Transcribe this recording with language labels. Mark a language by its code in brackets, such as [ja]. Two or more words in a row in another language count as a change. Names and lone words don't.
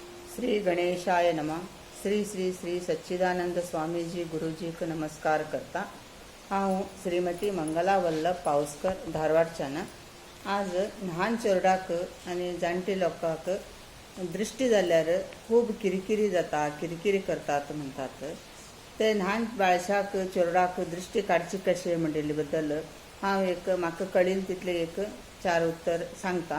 [sa] श्री गणेशाय नमः। [kok] श्री श्री श्री सच्चिदानंद स्वामीजी गुरुजीक नमस्कार करता। हांव श्रीमती मंगला वल्लभ पावसकर धारवाडच्यान। आज ल्हान चेडवाक आनी जाणटी लोकांक दृष्टी जाल्यार खूब किरकिरी जाता, किरकिरी करतात म्हणटात। ते ल्हान बाळशाक चेडवाक दृष्टी काडची कशें म्हणिल्ले बद्दल हांव म्हाका कळील तितले 4 उत्तर सांगता।